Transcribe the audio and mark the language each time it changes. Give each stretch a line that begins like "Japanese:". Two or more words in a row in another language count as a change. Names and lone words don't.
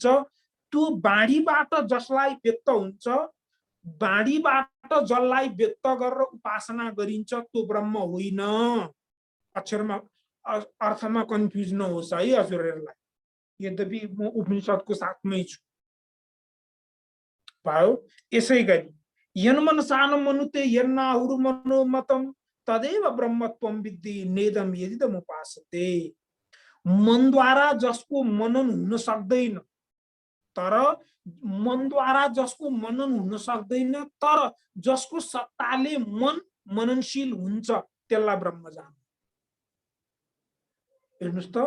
Nepali: त्यो वाणीबाट जसलाई व्यक्त हुन्छ, वाणीबाट जसलाई व्यक्त गरेर उपासना गरिन्छ, त्यो ब्रह्म होइन। अक्षरमा अर्थमा कन्फ्युज नहोस् है हजुरहरूलाई। यद्यपि म उपनिषदको साथमै छु। भयो।
Sanskrit: यसै गरी यन्मनसान मनुते यन्नाहुर मनोमतम तदेव ब्रह्मत्वं विद्धि नेदम यदिदम उपासते।
Nepali: मनद्वारा जसको मनन हुन सक्दैन, तर मनद्वारा जसको मनन हुन सक्दैन, तर जसको सत्ताले मन मननशील हुन्छ, त्यसलाई ब्रह्म जान। हेर्नुस् त।